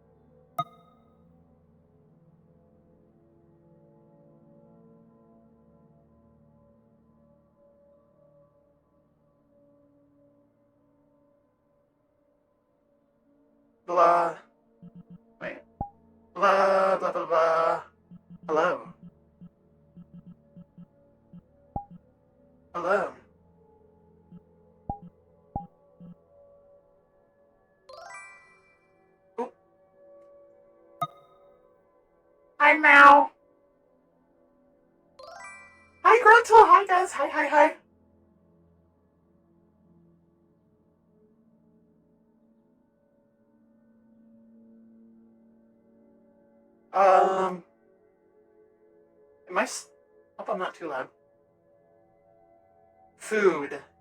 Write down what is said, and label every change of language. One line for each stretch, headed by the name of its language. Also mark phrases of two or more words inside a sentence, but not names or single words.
English: Blah. Wait. Blah, blah, blah, blah. Hello. Hello. Ooh. Hi, Mal. Hi, Gruntle. Hi, guys. Hi, hi, hi. Am I... Hope I'm not too loud. Food.